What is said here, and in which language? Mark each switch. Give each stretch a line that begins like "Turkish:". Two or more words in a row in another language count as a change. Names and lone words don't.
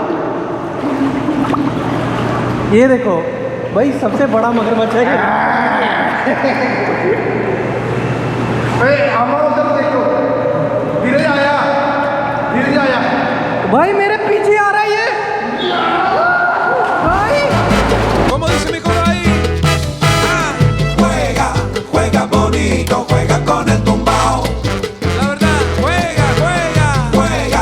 Hindi: ये देखो भाई, सबसे बड़ा मगरमच्छ है. धीरे आया भाई, मेरे पीछे आ रहा है ये भाई.
Spanish: Como dice mi coro ahí, juega, juega bonito, juega con el tumbao. La verdad, juega, juega, juega.